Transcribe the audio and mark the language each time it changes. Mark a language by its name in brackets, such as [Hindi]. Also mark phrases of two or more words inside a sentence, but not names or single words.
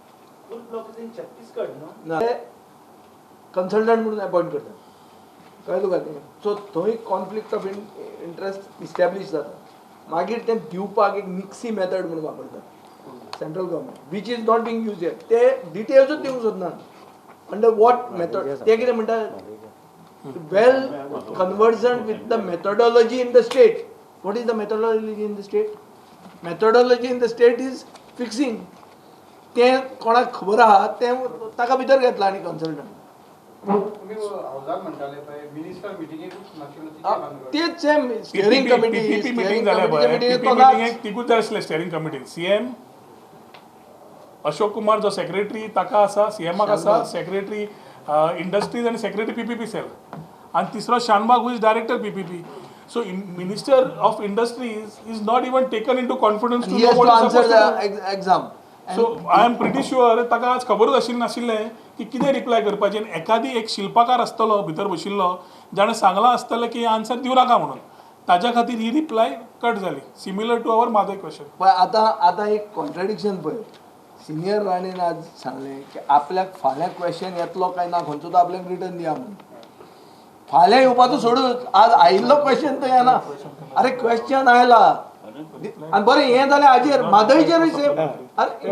[Konkani] कन्सल्टंट म्हणून अपॉइंट करतात कळ्ळें तुका तें. सो थंय [English] conflict of interest [Konkani] इस्टॅब्लीश जाता. मागीर तें दिवपाक एक [English] mixie method [Konkani] म्हणून वापरतात [English] central government which is not being use here. [Konkani] ते डिटेल्सूच दिवंक सोदना [English] under what method. [Konkani] ते कितें म्हणटा [English] well convergent with the methodology in the state. what is the methodology in the state? methodology in the state is fixing. [Konkani] तें कोणाक खबर आहा तें ताका भितर घेतला आनी कन्सल्टंट तुम्ही हावजात म्हणटाले पळय मिनिस्टर मिटिंगेकूच नाशिल्लो ती काय भानगड? तेच [English] same steering committee PPP meeting [Konkani] जाल्या पळय पीपीपी मिटींगेक तिकूच जाय आसलें स्टिअरिंग कमिटीन सीएम अशोक कुमार जो सेक्रेटरी ताका आसा सीएमाक आसा [English] secretary industries [Konkani] आनी [English] secretary PPP cell [Konkani] आनी तिसरो शानबाग [English] who is director PPP so minister of industries is not even taken in to confidence to he नो has to वॉट answer the exam. so I am pretty sure [Konkani] ताका आज खबरूच आशिल्लें नाशिल्लें की कितें रिप्लाय करपाचें आनी एखादी एक शिल्पकार आसतलो भितर बशिल्लो जाणें सांगलां आसतलें की आन्सर दिवं नाका म्हणून ताज्या खातीर ही रिप्लाय कट जाली [English] similar to our [Konkani] मादय क्वेश्चन पण आता एक कॉन्ट्रडिक्शन पळय सिनियर राणेन आज सांगलें की आपल्याक फाल्यां क्वेश्चन येतलो काय ना खंयचो तो आपल्याक रिटर्न दिया म्हणून फाल्यां येवपाचो सोडून आज आयिल्लो क्वेश्चन तो येना अरे क्वेश्चन आयला आनी बरें हें जालें हाजेर मादयचेर सेम अरे